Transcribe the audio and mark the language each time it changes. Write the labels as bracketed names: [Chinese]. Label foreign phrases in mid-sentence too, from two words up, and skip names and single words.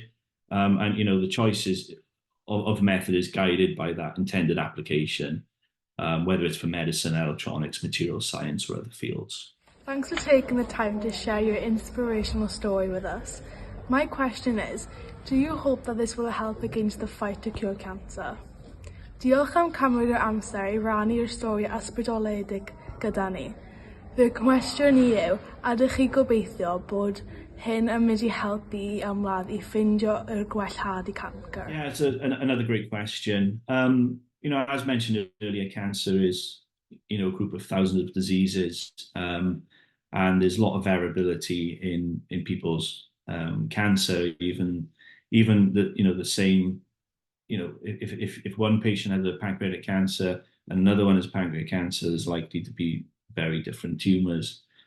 [English] And the choices of method is guided by that intended application, whether it's for medicine, electronics, material science, or other fields. Thanks for taking the time to share your inspirational story with us. My question is, do you hope that this will help against the fight to cure cancer? [Welsh] Diolch am cymryd yr amser i rannu'r stori ysbrydoledig gyda ni. Fy cwestiwn i yw, ydych chi gobeithio bod hyn yn mynd i helpu ymladd i ffindio yr gwellhad I cancer? [English] Yeah, it's another great question. As mentioned earlier, cancer is, a group of thousands of diseases, and there's a lot of variability in people's cancer. Even the same, if one patient has a pancreatic cancer and another one has pancreatic cancer, there's likely to be very different tumors.